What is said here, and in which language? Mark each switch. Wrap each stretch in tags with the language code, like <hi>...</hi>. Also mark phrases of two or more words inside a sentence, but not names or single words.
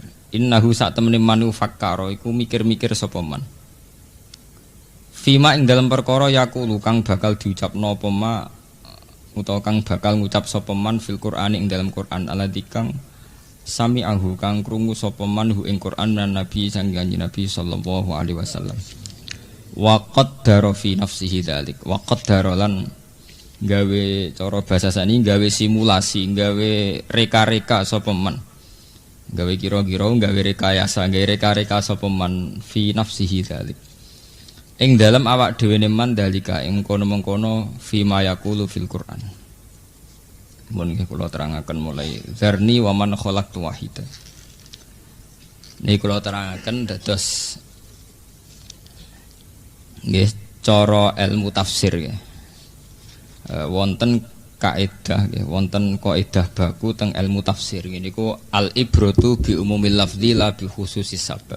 <jv>Innahu sak temene</jv> <ar>من فكر</ar> <jv>iku mikir-mikir sapa man. Fima ing dalam perkara yaqulu kang bakal diucapno apa ma utawa kang bakal ngucap sapa man</jv> <ar>في القرآن</ar> <jv>ing dalam Qur'an aladzi kang sami'ahu kang krungu sapa man hu ing Qur'an lan Nabi sang Kanjeng Nabi sallallahu alaihi wasallam.</jv> <ar>وقدر في نفسه ذلك وقدر</ar> <jv>lan gawe cara bahasa sani gawe simulasi, gawe reka-reka sapa men. Gawe kira-kira gawe rekayasa, gawe reka-reka sapa men</jv> <ar>في نفسه ذلك.</ar> <jv>Ing dalam awak dhewe man dalika ing kono-mengkono</jv> <ar>فيما يقول في القرآن.</ar> <jv>Mun kula terangaken mulai</jv> <ar>ذرني ومن خلقت وحيدا.</ar> <jv>Niki kula terangaken dados nggih cara ilmu tafsir nggih. Wonten kaidah nggih, wonten kaidah baku teng ilmu tafsir niku</jv> <ar>العبرة بعموم اللفظ لا بخصوص السبب.</ar>